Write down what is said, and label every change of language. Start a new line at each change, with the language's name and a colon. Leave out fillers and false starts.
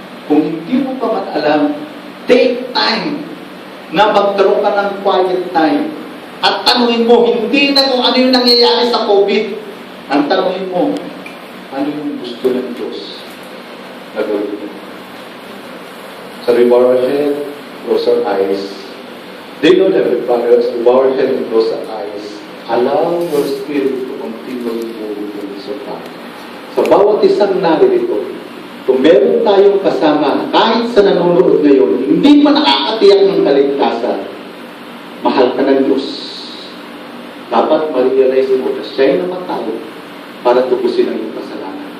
Filipino: Kung hindi mo pa man alam, take time na magkaroon ka ng quiet time. At tanungin mo, hindi na kung ano yung nangyayari sa COVID. Ang tanungin mo, ano yung gusto ng Diyos na gawin mo?
English: So we bow our head, close our eyes. They know that we bow our head and close our eyes. Allow your spirit to continually move in this world.
Filipino: Sa bawat isang narito, kung meron tayong kasama, kahit sa nanonood ngayon, hindi pa nakakatiyak ng kaligtasan, mahal ka ng Diyos. Dapat ma-realize mo na siya'y namatay para tubusin ang iyong kasalanan.